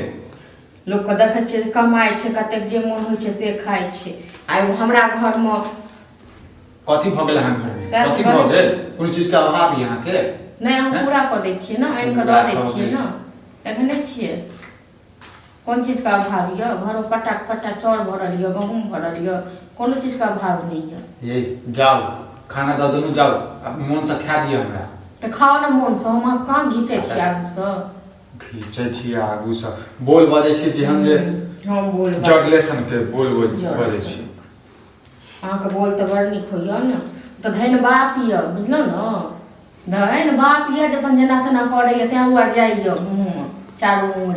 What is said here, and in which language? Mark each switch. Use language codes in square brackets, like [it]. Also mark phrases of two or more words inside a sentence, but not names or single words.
[mai] लोग को देखे छै कमाई छै, कतेक जे मन होय छै से खाय छै। आइ हमरा घर में कथि भ गेल अहाँ घर में? कथि भ गेल? कोन चीज के अभाव यहाँ के? नहीं हम पूरा क दै छियै ना, आनि के द दै छियै ना। एखने छियै कोन चीज का अभाव ये? घरो पटाक पटा चाउर भरल ये, गहूम भरल ये, कोनो चीज का अभाव नहीं है। ये जाओ खाना द देनु, जाओ अब मन से खा दिए हमरा। तो खाओ ना मन से, हम कहाँ घीचे छी आगू से? घीचे छी आगू से बोल बजे छी जेहन जे हम बोल जर्लेशन के बोल बजे छी। अहाँ के बोल तो बड़ नीक होइए ना। तो धन बाप ये, बुझलो ना। धन बाप ये जे अपन जना तना करैए तें उड़ जाइए मुँह चारू उंगली।